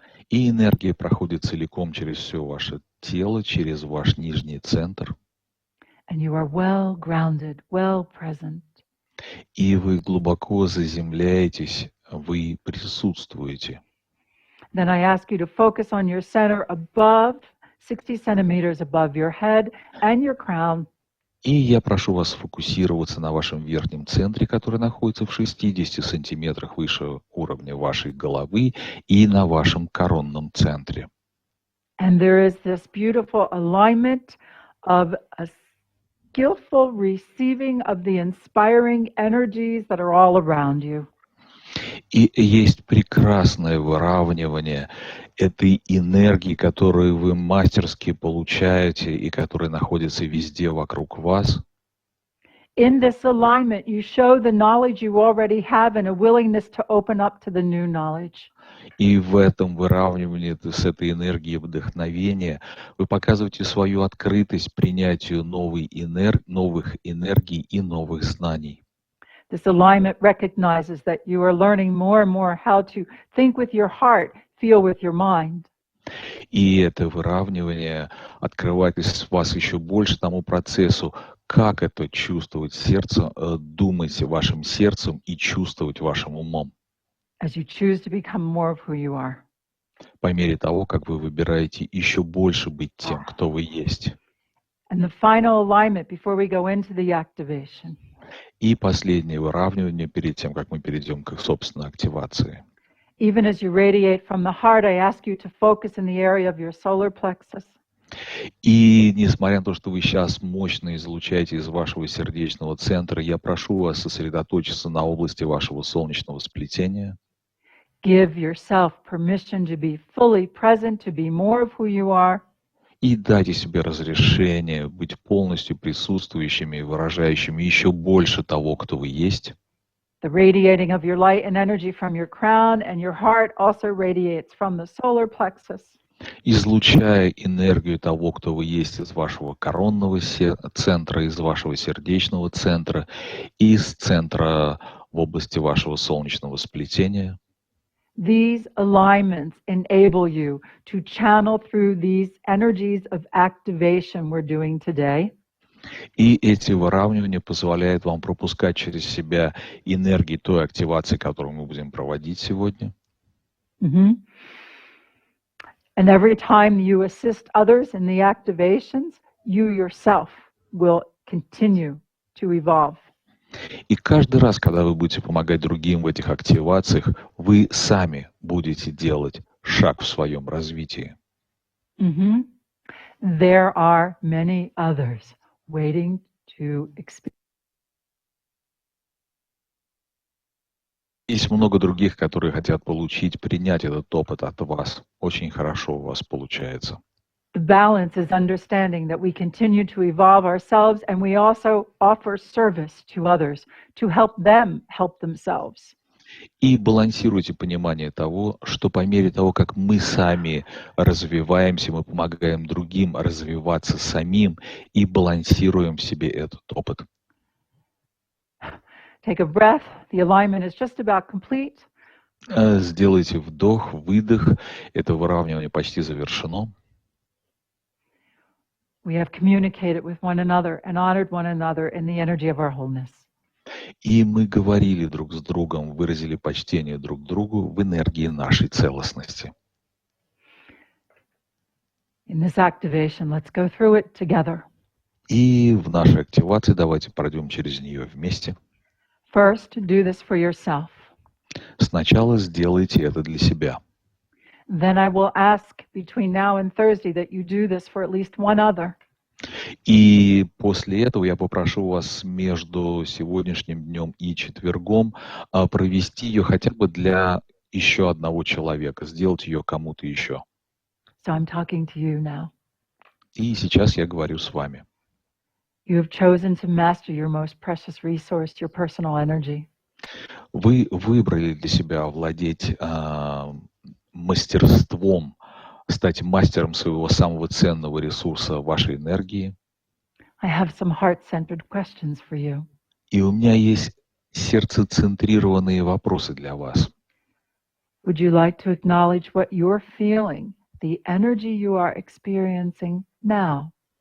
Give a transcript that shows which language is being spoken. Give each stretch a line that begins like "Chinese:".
Russian: И энергия проходит целиком через все ваше тело, через ваш нижний центр.
English: And you are well grounded, well present.
Russian: И вы глубоко заземляетесь, вы присутствуете.
English: Then I ask you to focus on your center above, 60 centimeters above your head and your crown.
Russian: И я прошу вас сфокусироваться на вашем верхнем центре, который находится в 60 сантиметрах выше уровня вашей головы, и на вашем коронном центре.
English: And there is this beautiful alignment of a skillful receiving of the inspiring energies that are all around you.
Russian: И есть прекрасное выравнивание этой энергии, которую вы мастерски получаете и которая находится везде вокруг вас.
English: In this alignment, you show the knowledge you already have and a willingness to open up to the new knowledge.
Russian: И в этом выравнивании с этой энергией вдохновения вы показываете свою открытость принятию новых энергий и новых знаний.
English: This alignment recognizes that you are learning more and more how to think with your heart, feel with your mind.
Russian: И это выравнивание открывает вас еще больше тому процессу, как это чувствовать сердцем, думать вашим сердцем и чувствовать вашим умом.
English: As you choose to become more of who you are.
Russian: По мере того, как вы выбираете еще больше быть тем, кто вы есть.
English: And the final alignment before we go into the activation.
Russian: И последнее выравнивание перед тем, как мы перейдем к собственной активации.
English: Even as you radiate from the heart, I ask you to focus in the area of your solar plexus.
Russian: И несмотря на то, что вы сейчас мощно излучаете из вашего сердечного центра, я прошу вас сосредоточиться на области вашего солнечного сплетения.
English: Give yourself permission to be fully present, to be more of who you are.
Russian: И дайте себе разрешение быть полностью присутствующими и выражающими еще больше того, кто вы есть.
English: The radiating of your light and energy from your crown and your heart also radiates from the solar plexus.
Russian: Излучая энергию того, кто вы есть из вашего коронного центра, из вашего сердечного центра, из центра в области вашего солнечного сплетения.
English: These alignments enable you to channel through these energies of activation we're doing today.
Russian: И эти выравнивания позволяют вам пропускать через себя энергии той активации, которую мы будем проводить сегодня.
English: And every time you assist others in the activations, you yourself will continue to evolve.
Russian: И каждый раз, когда вы будете помогать другим в этих активациях, вы сами будете делать шаг в своем развитии.
English: There are many others waiting to experience.
Russian: Есть много других, которые хотят получить, принять этот опыт от вас. Очень хорошо у вас получается.
English: The balance is understanding that we continue to evolve ourselves and we also offer service to others to help them help themselves.
Russian: И балансируйте понимание того, что по мере того, как мы сами развиваемся, мы помогаем другим развиваться самим и балансируем в себе этот опыт.
English: Take a breath. The alignment is just about complete.
Russian: Сделайте вдох, выдох. Это выравнивание почти завершено.
English: We have communicated with one another and honored one another in the energy of our wholeness.
Russian: И мы говорили друг с другом, выразили почтение друг другу в энергии нашей целостности.
English: In this activation, let's go through it together.
Russian: И в нашей активации давайте пройдем через нее вместе.
English: First, do this for yourself.
Russian: Сначала сделайте это для себя.
English: Then I will ask between now and Thursday that you do this for at least one other.
Russian: И после этого я попрошу вас между сегодняшним днем и четвергом провести ее хотя бы для еще одного человека, сделать ее кому-то еще.
English: So I'm talking to you now.
Russian: И сейчас я говорю с вами.
English: You have chosen to master your most precious resource, your personal energy.
Russian: Вы выбрали для себя овладеть мастерством, стать мастером своего самого ценного ресурса, вашей энергии.
English: I have some heart-centered questions for you.
Russian: И у меня есть сердцецентрированные вопросы для вас.
English: Would you like to acknowledge what you're feeling, the energy you are experiencing now?